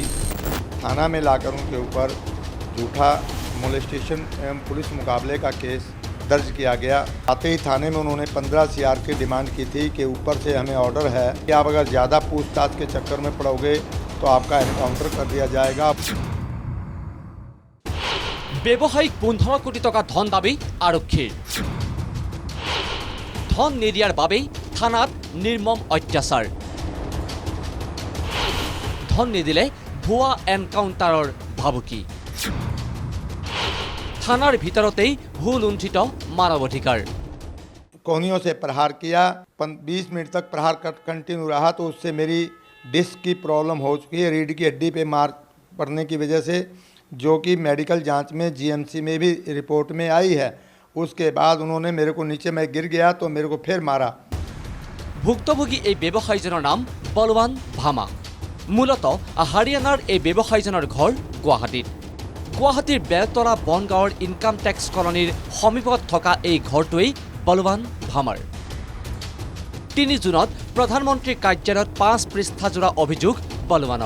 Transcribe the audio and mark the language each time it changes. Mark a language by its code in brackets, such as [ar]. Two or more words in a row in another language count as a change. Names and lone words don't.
[hi] थाना में लाकर उनके ऊपर झूठा मोलेस्टेशन एवं पुलिस मुकाबले का केस दर्ज किया गया। आते ही थाने में उन्होंने 15 CR की डिमांड की थी कि ऊपर से हमें ऑर्डर है कि आप अगर ज़्यादा पूछताछ के चक्कर में पड़ोगे तो आपका एनकाउंटर कर दिया जाएगा। [as] ব্যৱসায়িক 15 কোটি টকা ধন দাবী আৰক্ষীৰ। ধন নিদিয়াৰ বাবেই থানাত নিৰ্মম অত্যাচাৰ। ধন নিদিলে ভুৱা এনকাউণ্টাৰৰ ভাবুকি। থানাৰ ভিতৰতেই ভুলুণ্ঠিত মানৱ অধিকাৰ। [hi] कोहनियों से प्रहार किया, 20 मिनट तक प्रहार कंटिन्यू रहा तो उससे मेरी डिस्क की प्रॉब्लम हो चुकी है, रीढ़ की हड्डी पे मार पड़ने की वजह से, जो कि मेडिकल जांच में GMC में भी रिपोर्ट में आई है। उसके बाद उन्होंने मेरे को नीचे मैं गिर गया तो मेरे को फिर मारा। [as] ভুক্তভোগী এই ব্যৱসায়ীজনৰ নাম বলৱান ভামা। মূলতঃ হাৰিয়ানাৰ এই ব্যৱসায়ীজনৰ ঘৰ গুৱাহাটীত। গুৱাহাটীৰ বেলতৰা বনগাঁৱৰ ইনকাম টেক্স কলনীৰ সমীপত থকা এই ঘৰটোৱেই বলৱান ভামাৰ। 3 জুনত প্ৰধানমন্ত্ৰীৰ কাৰ্যালয়ত 5 পৃষ্ঠাজোৰা অভিযোগ বলৱানৰ।